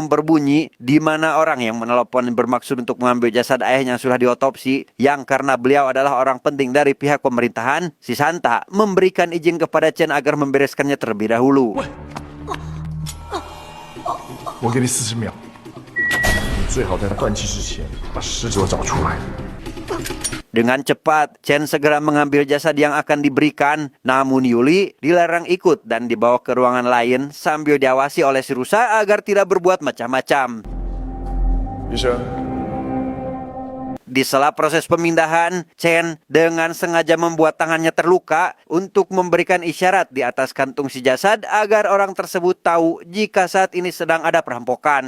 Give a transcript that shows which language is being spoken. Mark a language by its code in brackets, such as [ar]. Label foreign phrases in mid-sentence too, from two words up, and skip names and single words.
[id] berbunyi, di mana orang yang menelepon bermaksud untuk mengambil jasad ayahnya yang sudah diotopsi, yang karena beliau adalah orang penting dari pihak pemerintahan, si Santa memberikan izin kepada Chen agar membereskannya terlebih dahulu. [zh] 我给你40秒，你最好在断气之前把尸体找出来。 [id] Dengan cepat, Chen segera mengambil jasad yang akan diberikan, namun Yuli dilarang ikut dan dibawa ke ruangan lain sambil diawasi oleh si rusa agar tidak berbuat macam-macam. [zh] 医生， [id] Di sela proses pemindahan, Chen dengan sengaja membuat tangannya terluka untuk memberikan isyarat di atas kantung si jasad agar orang tersebut tahu jika saat ini sedang ada perampokan.